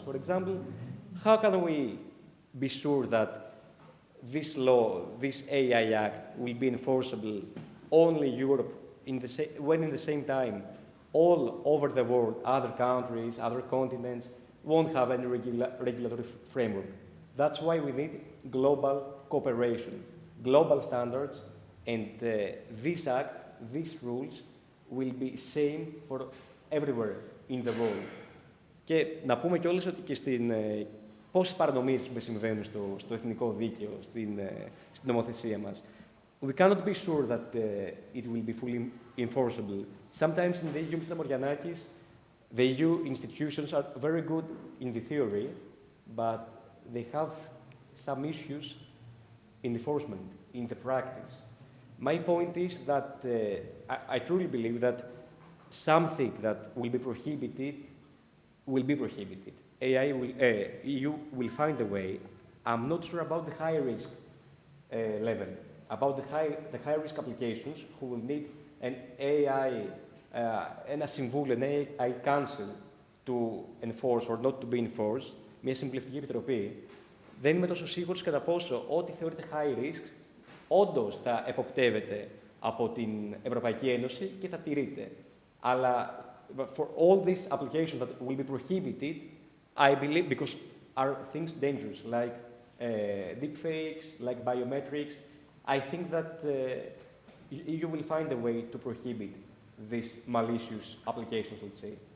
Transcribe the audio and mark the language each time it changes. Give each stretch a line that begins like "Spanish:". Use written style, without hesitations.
English: For example, how can we be sure that this law, this AI Act, will be enforceable only Europe, when in the same time all over the world, other countries, other continents, won't have any regulatory framework? That's why we need global cooperation, global standards, and this act, these rules, will be same for everywhere in the world.
Greek: Και να πούμε κιόλας ότι και πόσες παρανομίες συμβαίνουν στο εθνικό δίκαιο, στην νομοθεσία μας.
English: We cannot be sure that it will be fully enforceable. Sometimes in the EU, Mr. Morganakis, the EU institutions are very good in the theory, but they have some issues in enforcement, in the practice. My point is that I truly believe that something that will be prohibited will be prohibited. EU will find a way. I'm not sure about the high risk level, about the high risk applications who will need an AI,
Greek: ένα συμβούλιο,
English: an AI council to enforce or not to be enforced,
Greek: μια συμβουλευτική επιτροπή. Δεν είμαι τόσο σίγουρος κατά πόσο ό,τι θεωρείται high risk όντως θα εποπτεύεται από την Ευρωπαϊκή Ένωση και θα τηρείται. Αλλά
English: for all these applications that will be prohibited, I believe, because are things dangerous, like deepfakes, like biometrics, I think that you will find a way to prohibit these malicious applications, let's say.